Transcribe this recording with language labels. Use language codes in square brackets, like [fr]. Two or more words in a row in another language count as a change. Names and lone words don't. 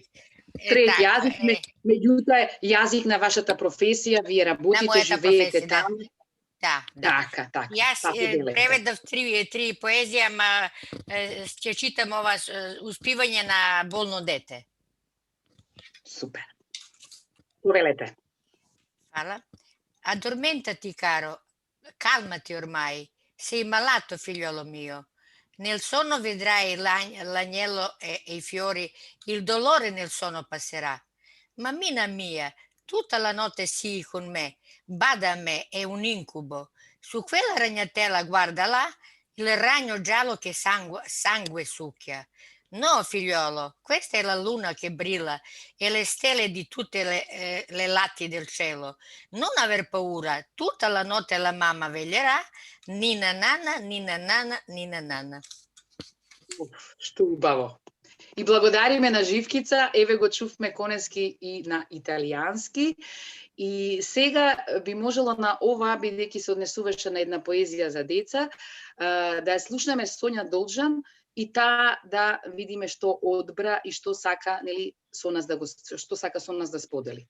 [mk] Трети јазик, меѓутоа е јазик на вашата професија, вие работите, живеете таму. Да. Така. Јас преведав три поезија, ама ќе читам ова Успивање на болно дете. Sупер. Повелете. Fala. [it] Addormentati, caro, calmati ormai, sei malato, figliolo mio. Nel sonno vedrai l'agnello e i fiori, il dolore nel sonno passerà. Mammina mia, tutta la notte sii con me, bada a me, è un incubo. Su quella ragnatela, guarda là, il ragno giallo che sangue succhia. No, figliolo, questa è la luna che brilla e le stelle di tutte le lati del cielo. Non aver paura, tutta la notte la mamma veglierà. Nina nana, nina nana, nina nana. [mk] Што убаво. И благодариме на Живкица, го чувме Конески и на италијански. И сега би можела на ова, бидејќи се однесуваше на една поезија за деца, да ја слушнеме Сонја Должан и таа да видиме што одбра и што сака, нели, што сака со нас да сподели.